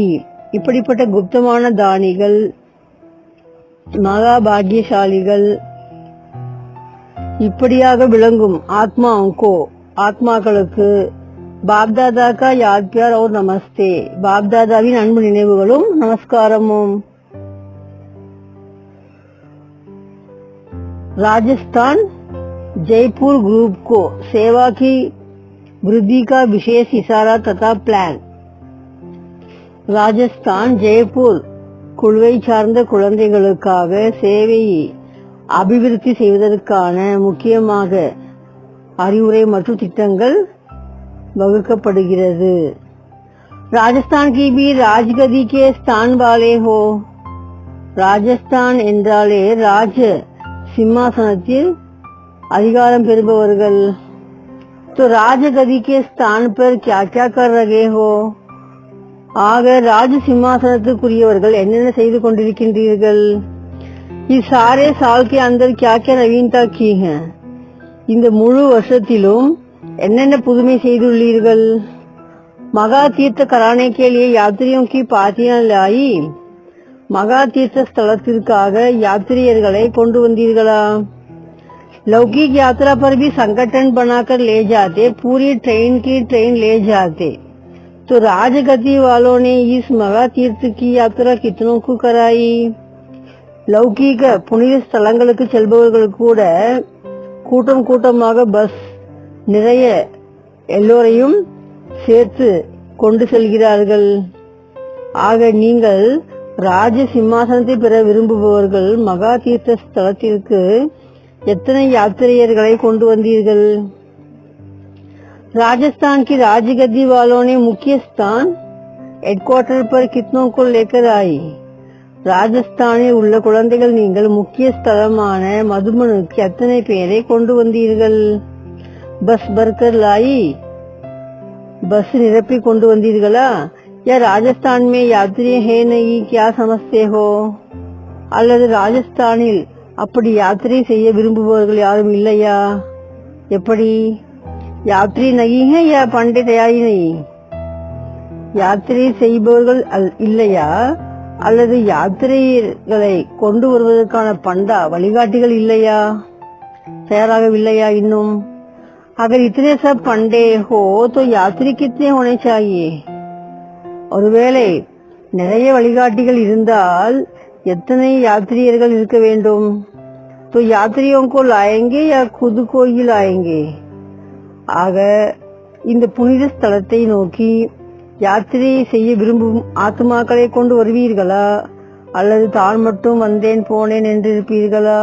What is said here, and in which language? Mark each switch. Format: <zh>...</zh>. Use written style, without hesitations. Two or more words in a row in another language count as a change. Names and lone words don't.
<ta>இப்படிப்பட்ட குப்தமான தானிகள் மகாபாகியசாலிகள் இப்படியாக விளங்கும் ஆத்மாக்களுக்கு</ta> <hi>बापदादा का याद प्यार और</hi> <ta>நமஸ்தே. பாப்தாதாவின் அன்பு நினைவுகளும் நமஸ்காரமும்.</ta> <hi>राजस्थान जयपुर ग्रुप को सेवा की वृद्धि का विशेष इशारा तथा प्लान.</hi> <ta>ராஜஸ்தான் ஜெய்ப்பூர் குழுவை சார்ந்த குழந்தைகளுக்காக சேவையை அபிவிருத்தி செய்வதற்கான முக்கியமாக அறிவுரை மற்றும் திட்டங்கள் வகுக்கப்படுகிறது.</ta> <hi>ராஜஸ்தான் की भी राजगद्दी के स्थान वाले हो.</hi> <ta>ராஜஸ்தான் என்றாலே ராஜ சிம்மாசனத்தில் அதிகாரம் பெறுபவர்கள்.</ta> <hi>तो राजगद्दी के स्थान पर क्या क्या कर रहे हो.</hi> <ta>ஆக ராஜ சிம்மாசனத்துக்குரியவர்கள் என்னென்ன செய்து கொண்டிருக்கின்றீர்கள்.</ta> <hi>इस सारे साल के अंदर क्या क्या नवीनता की है.</hi> <ta>இந்த முழு வருஷத்திலும் என்னென்ன புதுமை செய்துள்ளீர்கள்.</ta> <hi>महा तीर्थ कराने के लिए यात्रियों की पार्टियां लाई.</hi> <ta>மகா தீர்த்த ஸ்தலத்திற்காக யாத்திரியர்களை கொண்டு வந்தீர்களா.</ta> <hi>लौकिक यात्रा पर भी संगठन बनाकर ले जाते, पूरी ट्रेन की ट्रेन ले जाते. तो राजगद्दी वालों ने इस मगा तीर्थ की यात्रा कितनों को कराई.</hi> <ta>லௌகீக புனித ஸ்தலங்களுக்கு செல்பவர்கள் கூட கூட்டம் கூட்டமாக பஸ் நிறைய எல்லோரையும் சேர்த்து கொண்டு செல்கிறார்கள். ஆக நீங்கள் ராஜ சிம்மாசனத்தை பெற விரும்புபவர்கள் மகா தீர்த்த ஸ்தலத்திற்கு எத்தனை யாத்திரையர்களை கொண்டு வந்தீர்கள்.</ta> <hi>राजस्थान की राजगद्दी वालों ने मुख्य स्थान हेडक्वार्टर पर कितनों को लेकर आई.</hi> <ta>ராஜஸ்தானில் உள்ள குழந்தைகள் நீங்கள் முக்கிய ஸ்தலமான மதுமனுக்கு எத்தனை பேரை கொண்டு வந்தீர்கள்.</ta> <hi>बस भरकर लाई.</hi> <ta>பஸ் நிரப்பி கொண்டு வந்தீர்களா.</ta> <hi>या राजस्थान में यात्री है नहीं क्या समझते हो?</hi> <ta>அல்லது ராஜஸ்தானில் அப்படி யாத்திரை செய்ய விரும்புபவர்கள் யாரும் இல்லையா? எப்படி? யாத்திரை</ta> <hi>नहीं है या पंडित तैयारी नहीं?</hi> <ta>யாத்திரை செய்பவர்கள் இல்லையா அல்லது யாத்திரைகளை கொண்டு வருவதற்கான பண்டா வழிகாட்டிகள் இல்லையா, தயாராகவில்லையா இன்னும்?</ta> <hi>अगर इतने सब पंडे हो तो यात्री कितने होने चाहिए?</hi> <ta>ஒருவேளை நிறைய வழிகாட்டிகள் இருந்தால் எத்தனை யாத்ரீகர்கள் இருக்க வேண்டும்?</ta> <hi>तो यात्रियों को लाएंगे या खुद को ही लाएंगे?</hi> <ta>ஆக இந்த புனித ஸ்தலத்தை நோக்கி யாத்திரை செய்ய விரும்பும் ஆத்மாக்களை கொண்டு வருவீர்களா அல்லது தான் மட்டும் வந்தேன் போனேன் என்று இருப்பீர்களா?</ta>